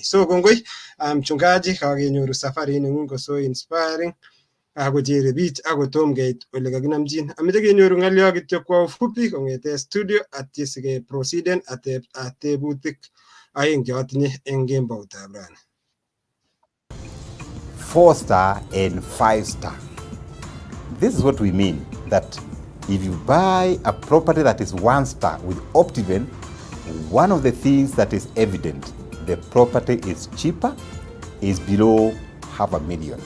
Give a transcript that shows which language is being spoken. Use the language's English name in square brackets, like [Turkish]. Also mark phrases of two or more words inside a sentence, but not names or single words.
[Kalenjin] So kongoi mchungaji, kakenyoru safari neng'ung ko [English] so inspiring [Kalenjin] akochere bich akotom keit ole kakinamchin. Ameche kenyoru ng'olyo kityo [Swahili] kwa ufupi [Kalenjin] kong'ete studio atye sike proceeden atebutik aeng cheatinye eng kemboutab rani. [English] 4-star and 5-star. This is what we mean, that if you buy a property that is 1-star with Optiven, one of the things that is evident, the property is cheaper, is below $500,000.